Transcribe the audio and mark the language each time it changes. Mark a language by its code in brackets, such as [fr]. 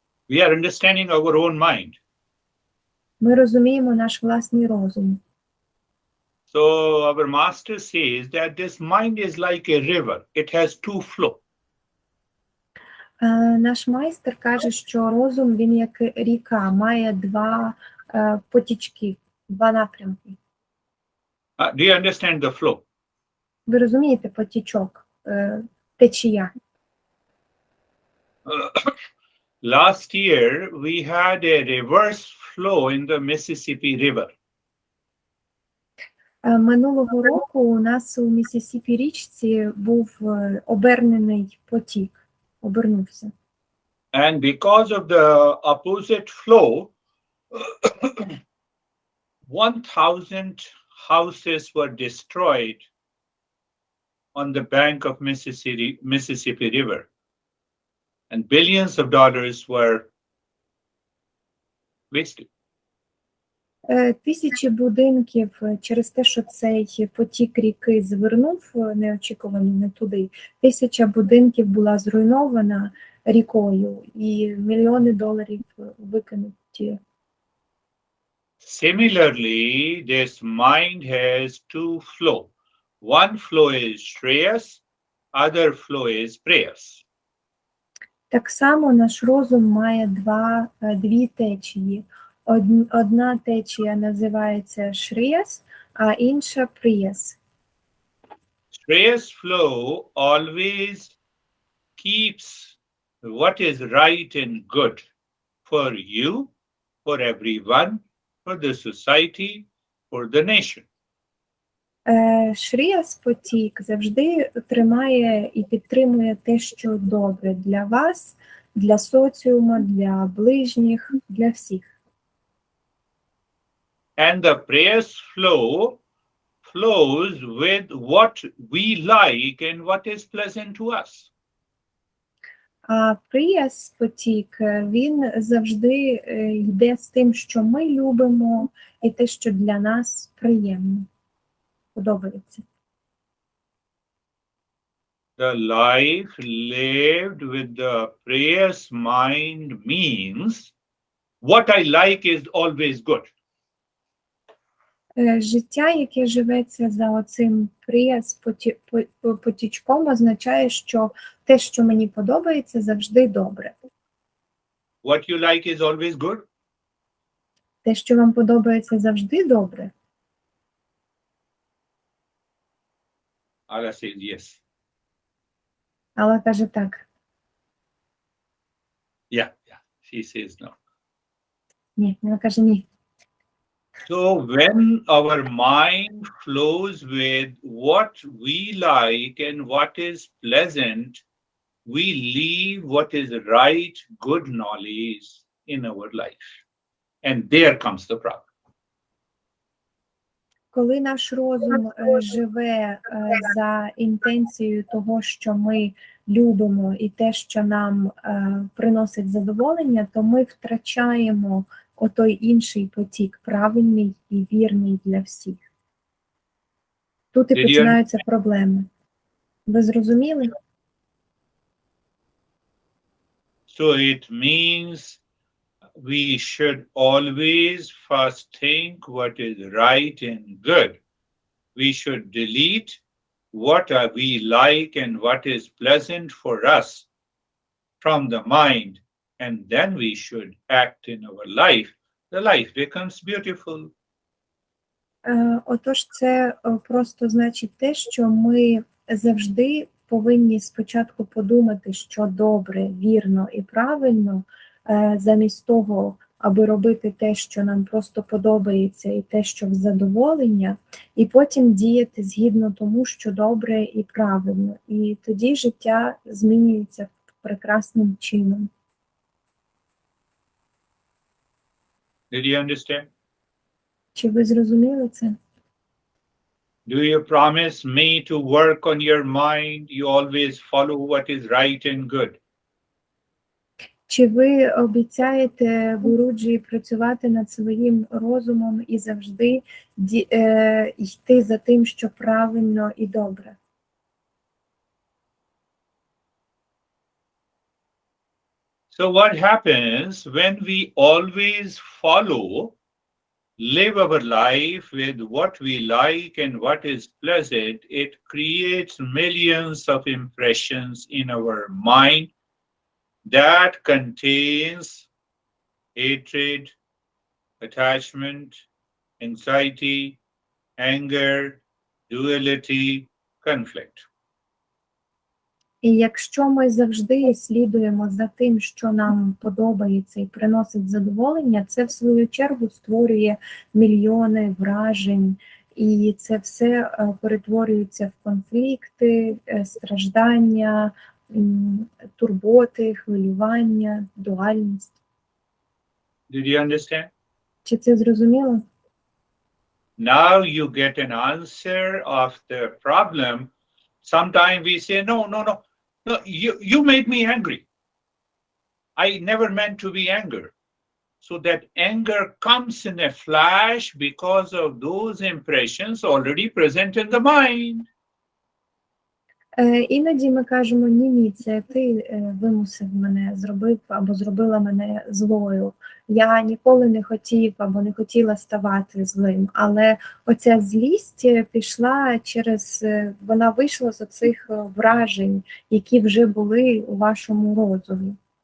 [en] We are understanding our own mind. [uk] Ми розуміємо наш власний розум. [en] So our master says that this mind is like a river. It has two flows. [uk] Наш майстер каже, що розум, він як ріка, має два потічки, два напрямки. [en] Do you understand the flow? [uk] Ви розумієте потічок, течія? [en] Last year, we had a reverse flow in the Mississippi River. [uk] Минулого року у нас у Міссісіпі річці був обернений потік, обернувся. [en] And because of the opposite flow, 1,000 houses were destroyed on the bank of Mississippi River. And billions of dollars were wasted. [uk] Тисячі будинків через те, що цей потік ріки звернув неочікувано не туди. 1000 будинків була зруйнована рікою і мільйони доларів викинуті. [en] Similarly, this mind has two flows. One flow is Shreyas, other flow is Preyas. [uk] Так само наш розум має дві течії. Одна течія називається Шріяс, а інша Пріяс. [en] prayer's flow always keeps what is right and good for you, for everyone, for the society, for the nation. [uk] Шріяс потік завжди тримає і підтримує те, що добре для вас, для соціуму, для ближніх, для всіх. [en] And the prayer's flow flows with what we like and what is pleasant to us. [uk] А прияс потік, він завжди йде з тим, що ми любимо, і те, що для нас приємно, подобається. [en] The life lived with the prayer's mind means what I like is always good. [uk] Життя, яке живеться за оцим прияс потічком, означає, що те, що мені подобається, завжди добре. [en] What you like is always good. [uk] Те, що вам подобається, завжди добре. [en] Allah says yes. [uk] Алла каже так. [en] Yeah. She says no. [uk] Ні, вона каже ні. [en] So when our mind flows with what we like and what is pleasant, we leave what is right, good knowledge in our life. And there comes the problem. [uk] Коли наш розум живе за інтенцією того, що ми любимо, і те, що нам приносить задоволення, то ми втрачаємо отой інший потік, правильний і вірний для всіх. Тут і починаються проблеми. Ви зрозуміли? [en] So it means we should always first think what is right and good. We should delete what we like and what is pleasant for us from the mind, and then we should act in our life. The life becomes beautiful. [uk] Отож, це просто значить те, що ми завжди повинні спочатку подумати, що добре, вірно і правильно, замість того, аби робити те, що нам просто подобається, і те, що в задоволення, і потім діяти згідно тому, що добре і правильно. І тоді життя змінюється прекрасним чином. [en] Did you understand? [uk] Чи ви зрозуміли це? [en] Do you promise me to work on your mind? You always follow what is right and good. [uk] Чи ви обіцяєте Гуруджі працювати над своїм розумом і завжди йти за тим, що правильно і добре? [en] So what happens when we always follow, live our life with what we like and what is pleasant? It creates millions of impressions in our mind that contains hatred, attachment, anxiety, anger, duality, conflict. [uk] І якщо ми завжди слідуємо за тим, що нам подобається і приносить задоволення, це в свою чергу створює мільйони вражень, і це все перетворюється в конфлікти, страждання, турботи, хвилювання, дуальність. [en] Did you understand? [uk] Чи це зрозуміло? [en] Now you get an answer of the problem. Sometimes we say, no, you made me angry. I never meant to be angry. So that anger comes in a flash because of those impressions already present in the mind. [uk] Іноді ми кажемо, ні, це ти вимусив мене, зробив або зробила мене злою. Я ніколи не хотів або не хотіла ставати злим, але оця злість пішла вона вийшла з оцих вражень, які вже були у вашому розумі.